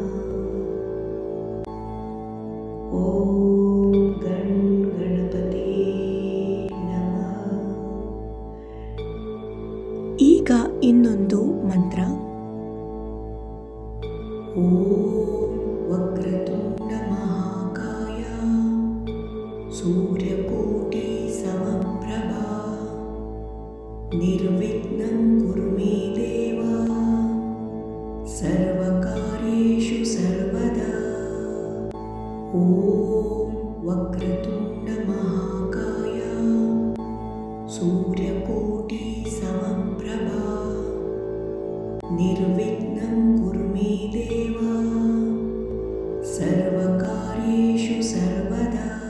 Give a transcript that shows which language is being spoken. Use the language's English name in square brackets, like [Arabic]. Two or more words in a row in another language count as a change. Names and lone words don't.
[Sanskrit] ಓಂ ಗಣಪತೇ ನಮಃ. [Kannada] ಈಗ ಇನ್ನೊಂದು ಮಂತ್ರ. [Sanskrit] ಓಂ ವಕ್ರತುಂಡ ಮಹಾಕಾಯ ಸೂರ್ಯಕೋಟಿ ಸಮಪ್ರಭಾ ನಿರ್ವಿಘ್ನಂ ಕುರು ಮೇ ದೇವ ಸರ್ವಕಾರ್ಯೇಷು ಸರ್ವದಾ. ಓಂ ವಕ್ರತುಂಡ ಮಹಾಕಾಯ ಸೂರ್ಯಕೋಟಿ ಸಮಪ್ರಭಾ ನಿರ್ವಿಘ್ನಂ ಕುರು ಮೇ ದೇವ ಸರ್ವಕಾರ್ಯೇಷು ಸರ್ವದಾ.